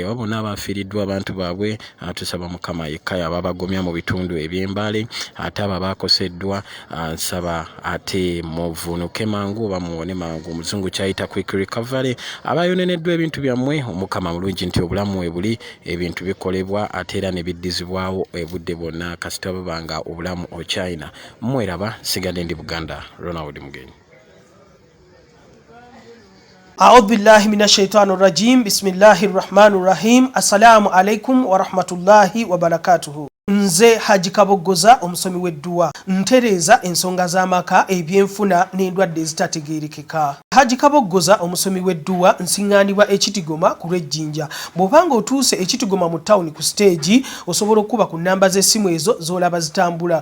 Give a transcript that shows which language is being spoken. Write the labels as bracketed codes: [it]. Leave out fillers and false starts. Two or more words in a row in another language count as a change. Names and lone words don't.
[lg] Abo bonna abafiiriddwa abantu baabwe tusaba Mukama yekka ababagomya mu bitundu eby'embaali ate abo abakoseddwa nsaba ate muvunuke mangu oba muwone mangu. Omuzungu kyayita [en] quick recovery. [lg] Abayoneneddwa ebintu byammwe Omukama mulungi nti obulamu we buli ebintu bikolebwa ate era ne biddizibwawo ebudde bwonna kasita babanga obulamu okyayina. Mweraba sigadde ndi Buganda Ronald Mugenyi. [ar] أعوذ بالله من الشيطان الرجيم. بسم الله الرحمن الرحيم. السلام عليكم ورحمة الله وبركاته. [lg] Nze Haji Kaboggoza omusomi w'edduwa ntereeza ensonga z'amaka ebyenfuna n'endwadde ezitategeerekeka. Haji Kaboggoza omusomi w'edduwa nsiŋŋaanibwa Ekitigoma ku Lwejjinja. Bw'obanga otuuse Ekitigoma mu ttawuni ku siteegi osobola okuba ku nnamba z'essimu ezo z'olaba zitambula.